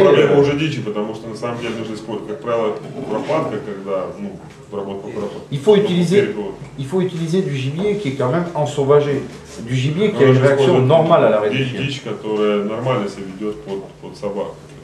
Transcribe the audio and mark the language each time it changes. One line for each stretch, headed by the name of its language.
Russian: Проблема уже дичи, потому что на самом деле нужно использовать, как правило, куропатка, когда, обработка куропатки.
French: Il faut utiliser du gibier qui est quand même ensauvagé. Du gibier qui a une réaction normale à l'arrêt du chien.
Russian: Дичь, которая нормально себя ведет под собаку.